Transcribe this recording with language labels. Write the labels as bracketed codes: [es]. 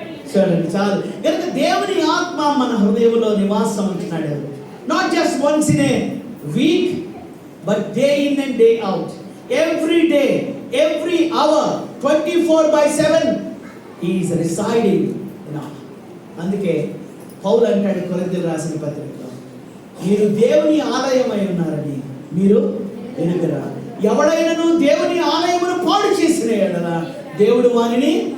[te] చూడండి చాలు. కనుక దేవుని ఆత్మ మన హృదయంలో నివాసం అంటున్నాడు. [en] Not just once in a week, but day in and day out. Every day, every hour, 24/7 he is residing in us. [te] అందుకే పౌలు అంటాడు కొరింథీయులకు రాసిన పత్రికలో, మీరు దేవుని ఆలయమై ఉన్నారని మీరు ఎరుగరా. ఎవడైనను దేవుని ఆలయమును పాడు చేసిన యెడల దేవుడు వానిని.